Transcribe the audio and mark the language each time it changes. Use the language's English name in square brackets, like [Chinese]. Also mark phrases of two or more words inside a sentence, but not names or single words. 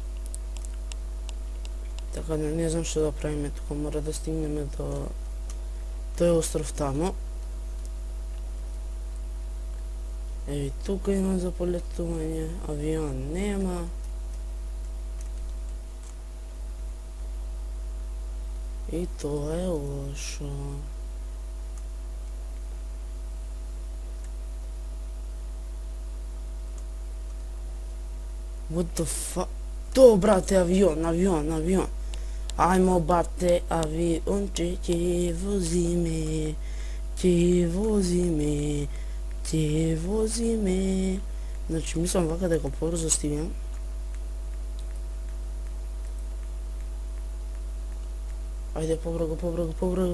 [Macedonian] Така да не знам што да правиме, тука мора да стигнеме до тој остров таму. Еви, тука има за полетување, авион нема. И тоа е лошо. [English] What the fuck? [Macedonian] То, брате, авион. Ајмо, бате, авионче, ќе возиме. Значи, мислам вака дека побрзо стигнем. Ајде, побрзо.